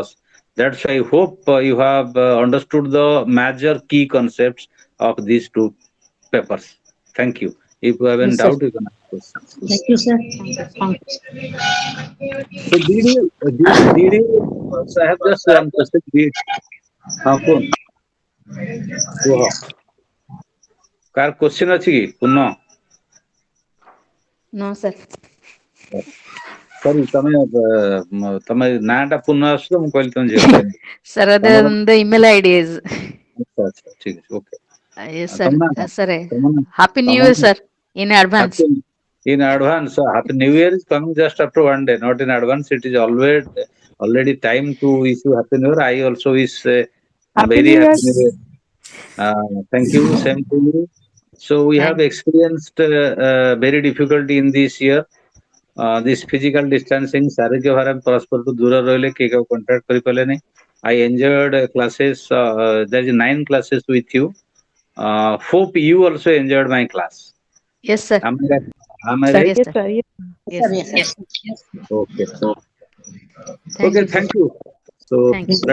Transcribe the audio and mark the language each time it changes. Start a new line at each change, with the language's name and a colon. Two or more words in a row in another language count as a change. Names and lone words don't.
English: That's why I hope you have understood the major key concepts of these two papers. Thank you. If you have any Yes, sir. doubt, you can ask questions. Thank you, sir. Thank you. So so I have just one question. Kun,
Odia: କୁହ କାର question ଅଛି କି ପୁନ?
English: No, sir.
Odia: ସରି ତମେ ନାଁଟା ପୁନ ଆସୁଛ, ମୁଁ କହିଲି tome ଝିଅ ପିଲା।
English: Sir,
Odia: ତମର
English: the email ID is.
Odia: ଆଚ୍ଛା ଆଚ୍ଛା ଠିକ ଅଛି, ଓକେ।
English: Yes, sir.
Odia: ତମ ନାଁ କଣ?
English: Sir,
Odia: ତମ ନାଁ
English: Happy New Year, sir. In advance. happy in advance. Happy New Year is coming just after 1 day, not in advance. It is always already time to wish you Happy New Year. I also wish a Happy very New Year. Happy New Year. Thank you, same to you. So we have Thank. experienced very difficulty in this year. This physical distancing,
Odia: ଶାରୀରିକ ଭାବେ ପରସ୍ପରଠୁ ଦୂର ରହିଲେ କେହି କାହାକୁ କଣ୍ଟାକ୍ଟ କରିପାରିଲେନି।
English: I enjoyed classes. There is 9 classes with you. Hope you also enjoyed my class. Yes, sir. Am I right? Am I Sir, right? Yes, yes, sir. sir. Yes. Yes, Sir, sir. yes. Yes. Yes. Okay. Thank Okay, you, sir. thank you. So Thank you.